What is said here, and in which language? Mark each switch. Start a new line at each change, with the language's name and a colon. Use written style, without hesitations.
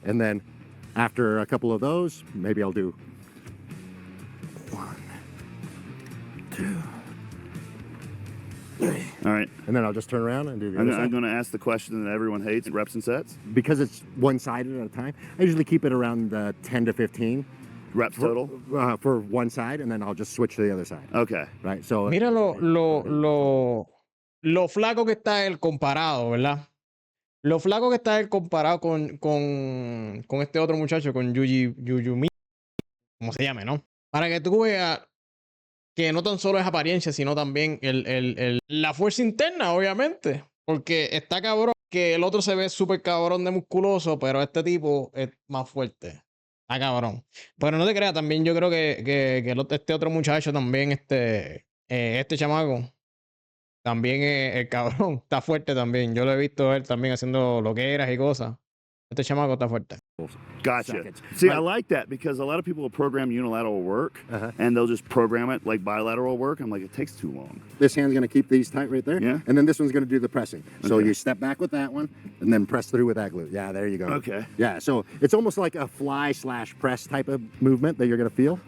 English: And then after a couple of those, maybe I'll do 1, 2, 3. All right. And then I'll just turn around and do the I'm, other side. I'm going to ask the question that everyone hates: reps and sets. Because it's one-sided at a time, I usually keep it around 10 to 15 Reps total. for one side, and then I'll just switch to the other side. Okay. Right. So
Spanish: Mira lo flaco que está él comparado, ¿verdad? Lo flaco que está él comparado con este otro muchacho, con Jujimufu, como se llame, ¿no? Para que tú veas que no tan solo es apariencia, sino también la fuerza interna, obviamente. Porque está cabrón que el otro se ve súper cabrón de musculoso, pero este tipo es más fuerte. Está cabrón. Pero no te creas, también yo creo que este otro muchacho también, este chamaco, también el cabrón, está fuerte también. Yo lo he visto él también haciendo loqueras y cosas. Este chamaco está fuerte.
English: Gotcha. Seconds. See, I like that because a lot of people will program unilateral work and they'll just program it like bilateral work. I'm like, it takes too long. this hand's going to keep these tight right there. Yeah. And then this one's going to do the pressing. So Okay. you step back with that one, and then press through with that glute. Yeah, there you go. Okay. Yeah. So it's almost like a fly/press type of movement that you're going to feel.